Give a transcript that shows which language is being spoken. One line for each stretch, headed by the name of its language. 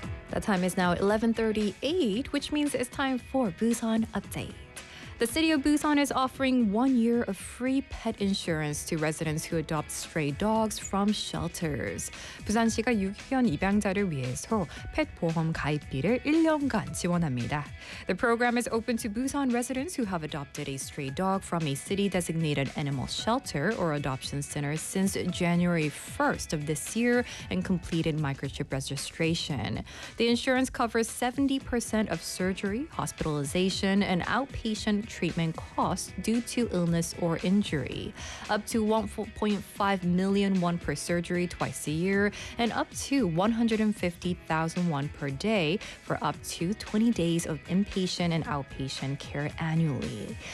English: That time is now 11:38, which means it's time for Busan Update. The city of Busan is offering 1 year of free pet insurance to residents who adopt stray dogs from shelters.
Korean: 부산시가 유기견 입양자를 위해서 펫 보험 가입비를 1년간 지원합니다.
English: The program is open to Busan residents who have adopted a stray dog from a city-designated animal shelter or adoption center since January 1st of this year and completed microchip registration. The insurance covers 70% of surgery, hospitalization, and outpatient treatment costs due to illness or injury, up to 1.5 million won per surgery twice a year, and up to 150,000 won per day for up to 20 days of inpatient and outpatient care annually.